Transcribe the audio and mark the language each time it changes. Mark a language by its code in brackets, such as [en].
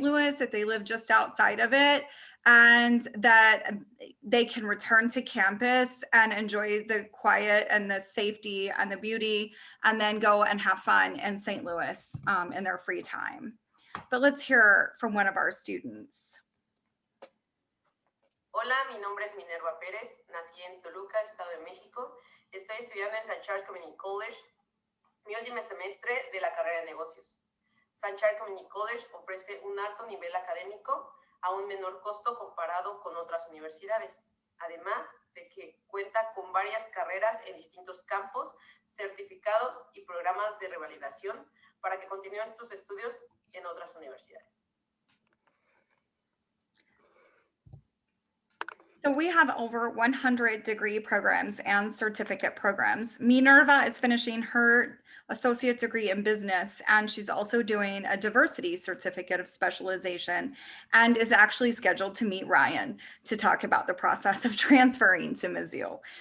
[en] Louis, that they live just outside of it, and that they can return to campus and enjoy the quiet and the safety and the beauty, and then go and have fun in St. Louis in their free time. But let's hear from one of our students. [es] Hola, mi nombre es Minerva Pérez, nací en Toluca, Estado de México. Estoy estudiando en St. Charles Community College, mi último semestre de la carrera de negocios. St. Charles Community College ofrece un alto nivel académico a un menor costo comparado con otras universidades, además de que cuenta con varias carreras en distintos campos, certificados y programas de revalidación para que continúen sus estudios en otras universidades. [en] So we have over 100 degree programs and certificate programs. Minerva is finishing her associate degree in business, and she's also doing a diversity certificate of specialization and is actually scheduled to meet Ryan to talk about the process of transferring to Mizzou.